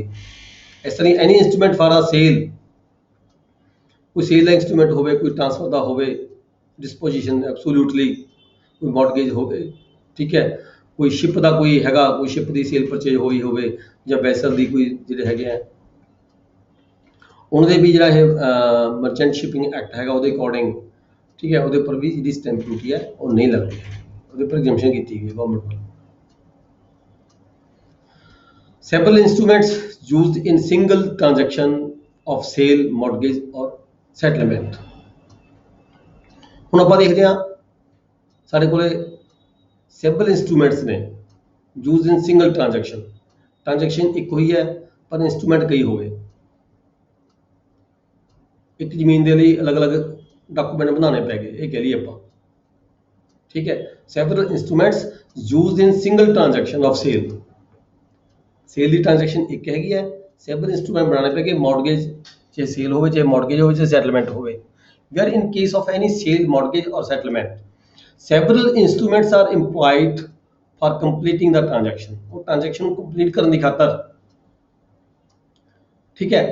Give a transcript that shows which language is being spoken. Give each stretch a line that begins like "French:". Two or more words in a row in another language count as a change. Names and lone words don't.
Punjabi: ਇਸ ਤਰ੍ਹਾਂ
English: any instrument for a sale,
Punjabi: ਕੋਈ ਸੇਲ ਦਾ ਇੰਸਟਰੂਮੈਂਟ ਹੋਵੇ, ਕੋਈ ਟ੍ਰਾਂਸਫਰ ਦਾ ਹੋਵੇ,
English: disposition absolutely,
Punjabi: ਕੋਈ ਮੌਰਗੇਜ ਹੋਵੇ, ਠੀਕ ਹੈ, ਕੋਈ ਸ਼ਿਪ ਦਾ ਕੋਈ ਹੈਗਾ, ਕੋਈ ਸ਼ਿਪ ਦੀ
English: sale purchase
Punjabi: ਹੋਈ ਹੋਵੇ ਜਾਂ ਵੈਸਲ ਦੀ ਕੋਈ ਜਿਹੜੇ ਹੈਗੇ ਆ ਉਹਨਾਂ ਦੇ ਵੀ ਜਿਹੜਾ ਇਹ ਮਰਚੈਂਟ ਸ਼ਿਪਿੰਗ ਐਕਟ ਹੈਗਾ ਉਹਦੇ ਅਕੋਰਡਿੰਗ, ਠੀਕ ਹੈ, ਉਹਦੇ ਉੱਪਰ ਵੀ ਜਿਹੜੀ
English: stamp duty
Punjabi: ਹੈ ਉਹ ਨਹੀਂ ਲੱਗਦੀ, ਉਹਦੇ ਉੱਪਰ ਐਗਜ਼ੈਂਪਸ਼ਨ ਕੀਤੀ ਗਈ ਗਵਰਨਮੈਂਟ ਵੱਲੋਂ।
English: Several instruments used in single transaction of sale, mortgage or settlement।
Punjabi: ਹੁਣ ਆਪਾਂ ਦੇਖਦੇ ਹਾਂ ਸਾਡੇ ਕੋਲੇ
English: several instruments
Punjabi: ਨੇ
English: used in single transaction,
Punjabi: transaction ਇੱਕ ਹੋਈ ਹੈ ਪਰ instrument ਕਈ ਹੋ ਗਏ, ਇੱਕ ਜ਼ਮੀਨ ਦੇ ਲਈ ਅਲੱਗ-ਅਲੱਗ ਡਾਕੂਮੈਂਟ ਬਣਾਉਣੇ ਪੈ ਗਏ ਇਹ ਕਹਿ ਲਈਏ ਆਪਾਂ, ਠੀਕ ਹੈ।
English: several instruments used in single transaction of sale,
Punjabi: ਸੇਲ ਦੀ ਟ੍ਰਾਂਜੈਕਸ਼ਨ ਇੱਕ ਹੈਗੀ ਹੈ,
English: several instrument
Punjabi: ਬਣਾਉਣੇ ਪੈ ਗਏ, ਮੌਰਗੇਜ ਚਾਹੇ ਸੇਲ ਹੋਵੇ ਚਾਹੇ ਮੌਰਗੇਜ ਹੋਵੇ ਚਾਹੇ ਸੈਟਲਮੈਂਟ ਹੋਵੇ।
English: where in case of any sale, mortgage or settlement several instruments are implied for completing the transaction,
Punjabi: ਉਹ ਟ੍ਰਾਂਜੈਕਸ਼ਨ ਨੂੰ ਕੰਪਲੀਟ ਕਰਨ ਦੀ ਖਾਤਰ, ਠੀਕ ਹੈ।